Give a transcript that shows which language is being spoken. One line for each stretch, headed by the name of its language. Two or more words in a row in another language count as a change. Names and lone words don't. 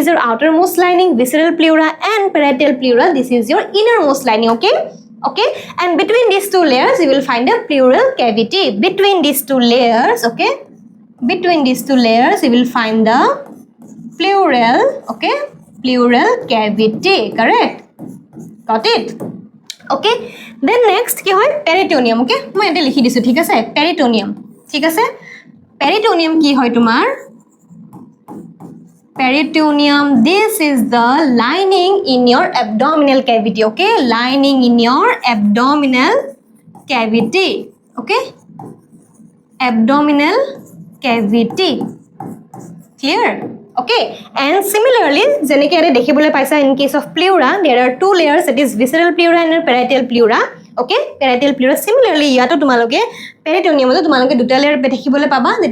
English: your outermost lining visceral pleura and parietal pleura this is your innermost lining okay okay and between these two layers you will find a pleural cavity between these two layers okay between these two layers you will find the pleural okay pleural cavity correct got it okay then next
Assamese: কি হয়
English: peritoneum okay
Assamese: মই এতে লিখি দিছোঁ ঠিক আছে
English: peritoneum
Assamese: ঠিক আছে
English: peritoneum
Assamese: কি হয় তোমাৰ
English: peritoneum this is the lining in your abdominal cavity okay lining in your abdominal cavity okay abdominal cavity clear okay and similarly
Assamese: যেনেকৈ আৰু দেখিবলৈ পাইছা
English: in case of pleura there are two layers that is visceral pleura and parietal pleura okay parietal pleura similarly
Assamese: যাতে তোমালোকে peritoneum তো তোমালোকে দুটা layer দেখিবলৈ পাবা
English: that